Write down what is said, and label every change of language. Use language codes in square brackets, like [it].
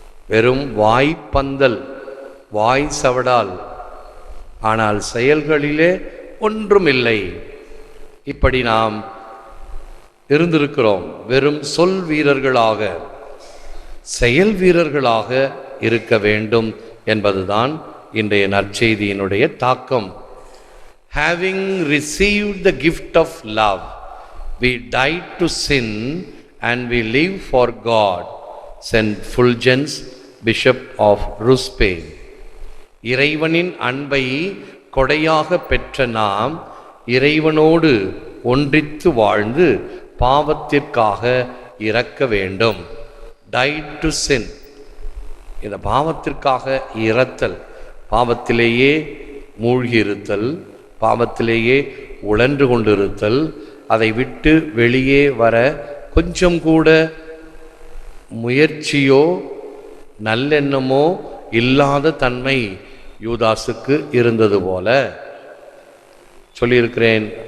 [ta] வெறும் வாய்ப்பந்தல், வாய் சவடால், ஆனால் செயல்களிலே ஒன்றும் இல்லை. இப்படி நாம் இருந்திருக்கிறோம். வெறும் சொல் வீரர்களாக, செயல் வீரர்களாக இருக்க வேண்டும் என்பதுதான் இன்றைய நற்செய்தியினுடைய தாக்கம். [en] Having received the gift of love, we died to sin and we live for God, said Fulgence, Bishop of Ruspe. [ta] இறைவனின் அன்பை கொடையாக பெற்ற நாம் இறைவனோடு ஒன்றித்து வாழ்ந்து பாவத்திற்காக இறக்க வேண்டும். [en] died to sin, [ta] இந்த பாவத்திற்காக இறத்தல், பாவத்திலேயே மூழ்கி இருத்தல், பாவத்திலேயே உழன்று கொண்டிருத்தல், அதை விட்டு வெளியே வர கொஞ்சம் கூட முயற்சியோ நல்லெண்ணமோ இல்லாத தன்மை யூதாசுக்கு இருந்தது போல சொல்லியிருக்கிறேன்.